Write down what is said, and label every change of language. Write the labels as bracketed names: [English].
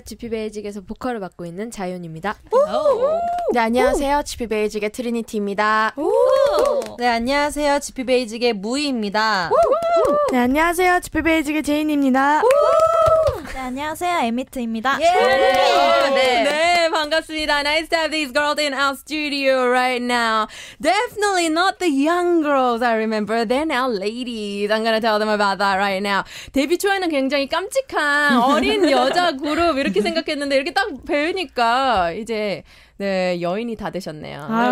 [Korean] 지피베이직에서 보컬을 맡고 있는 자윤입니다. 네, 안녕하세요. 지피베이직의 트리니티입니다. 네, 안녕하세요. 지피베이직의 무이입니다. 네, 안녕하세요. 지피베이직의 제인입니다. 네, 안녕하세요. 에미트입니다. 네, 반갑습니다. [English] Nice to have these girls in our studio right now. Definitely not the young girls I remember. They're now ladies. I'm gonna tell them about that right now. [Korean] 데뷔 초에는 굉장히 깜찍한 어린 여자 그룹 이렇게 생각했는데 이렇게 딱 배우니까 이제 네, 여인이 다 되셨네요.